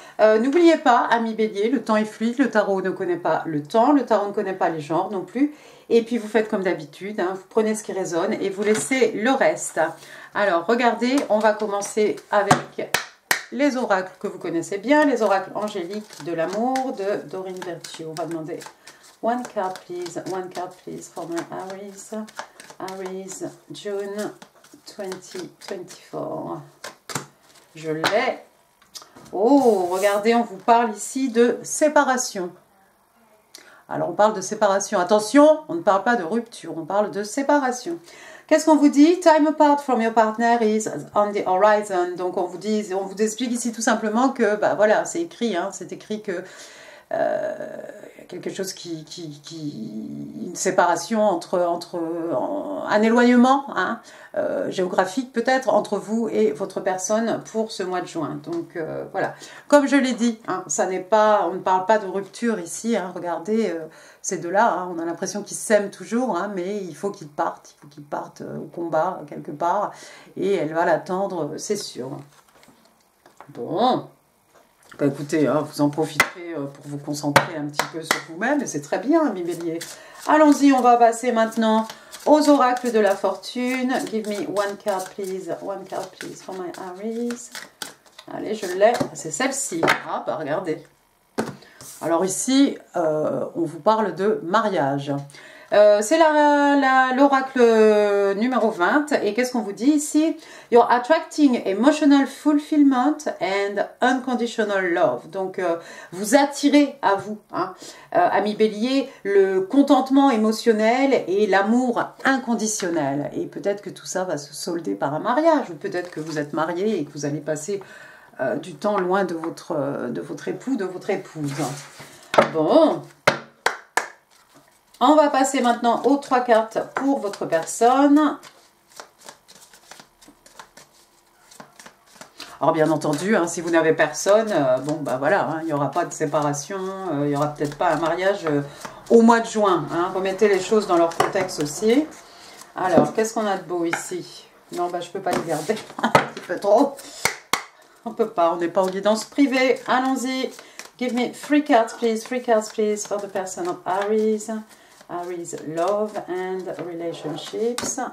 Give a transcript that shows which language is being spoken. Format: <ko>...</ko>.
<fr>N'oubliez pas, amis bélier, le temps est fluide, le tarot ne connaît pas le temps, le tarot ne connaît pas les genres non plus. Et puis vous faites comme d'habitude, vous prenez ce qui résonne et vous laissez le reste. Alors regardez, on va commencer avec les oracles que vous connaissez bien, les oracles angéliques de l'amour de Doreen Virtue. On va demander</fr> <en>one card please for my Aries, June 2024.</en> <fr>Je l'ai. Oh, regardez, on vous parle ici de séparation. Alors, on parle de séparation. Attention, on ne parle pas de rupture, on parle de séparation. Qu'est-ce qu'on vous dit?</fr> <en>Time apart from your partner is on the horizon.</en> <fr>Donc, on vous explique ici tout simplement que, bah voilà, c'est écrit, c'est écrit que quelque chose une séparation un éloignement géographique peut-être entre vous et votre personne pour ce mois de juin. Donc voilà, comme je l'ai dit, on ne parle pas de rupture ici, regardez ces deux-là, on a l'impression qu'ils s'aiment toujours, mais il faut qu'ils partent, au combat quelque part, et elle va l'attendre, c'est sûr. Bon. Bah écoutez, vous en profiterez pour vous concentrer un petit peu sur vous-même, et c'est très bien, amis bélier. Allons-y, on va passer maintenant aux oracles de la fortune.</fr> <en>Give me one card please for my Aries.</en> <fr>Allez, je l'ai, c'est celle-ci. Ah, bah regardez. Alors ici, on vous parle de mariage. C'est l'oracle numéro 20. Et qu'est-ce qu'on vous dit ici?</fr> <en>You're attracting emotional fulfillment and unconditional love.</en> <fr>Donc, vous attirez à vous, amis bélier, le contentement émotionnel et l'amour inconditionnel. Et peut-être que tout ça va se solder par un mariage. Ou peut-être que vous êtes marié et que vous allez passer du temps loin de votre époux, de votre épouse. Bon. On va passer maintenant aux 3 cartes pour votre personne. Alors bien entendu, si vous n'avez personne, bon bah voilà, il n'y aura pas de séparation, il n'y aura peut-être pas un mariage au mois de juin. Remettez les choses dans leur contexte aussi. Alors, qu'est-ce qu'on a de beau ici? Non, bah je ne peux pas les garder, un petit peu trop. On ne peut pas, on n'est pas en guidance privée. Allons-y.</fr> <en>Give me 3 cards please for the person of Aries. Aries, love and relationships.</en>